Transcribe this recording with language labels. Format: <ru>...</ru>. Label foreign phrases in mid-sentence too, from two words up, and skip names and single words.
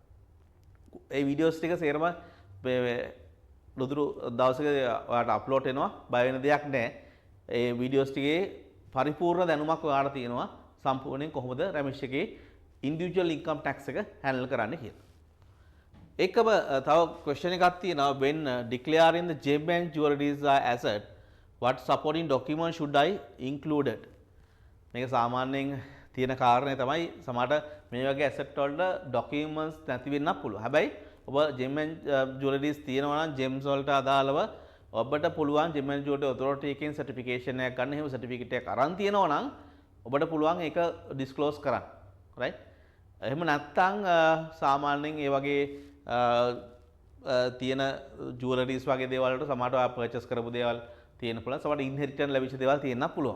<si>ඒ වීඩියෝස් ටික සේරම ලොදුරු දවසක ඔයාලට අප්ලෝඩ් වෙනවා. බය වෙන දෙයක් නැහැ. ඒ වීඩියෝස් ටිකේ පරිපූර්ණ දැනුමක් ඔයාලට තියෙනවා සම්පූර්ණයෙන් කොහොමද රැමිෂ් එකේ</si> <en>individual income tax</en> <si>එක හැන්ඩල් කරන්න කියලා. එකම තව ක්වෙස්චන් එකක් තියෙනවා</si> <en>when declaring the gem and jewelries are asset what supporting document should I included?</en> <si>මේක සාමාන්‍යයෙන් තියෙන කාරණේ තමයි සමහරට මේ වගේ asset වලට documents නැති වෙන්නත් පුළුවන්. හැබැයි ඔබ</si> <en>gem and jewelries</en> <si>තියෙනවා නම් gems වලට අදාළව ඔබට පුළුවන්</si> <en>gem and jewelry authority</en> <si>එකෙන් certification එකක් ගන්න. එහෙම certificate එකක් අරන් තියෙනවා නම් ඔබට පුළුවන් ඒක disclose කරන්න. right? එහෙම නැත්නම් සාමාන්‍යයෙන් ඒ වගේ තියෙන ජුවලරීස් වගේ දේවල් වලට සමහරට ඔයා පර්චේස් කරපු දේවල් තියෙන පුළුවන්. සමහරට ඉන්හෙරිටන්ස් ලැබිච්ච දේවල් තියෙන්නත් පුළුවන්.</si>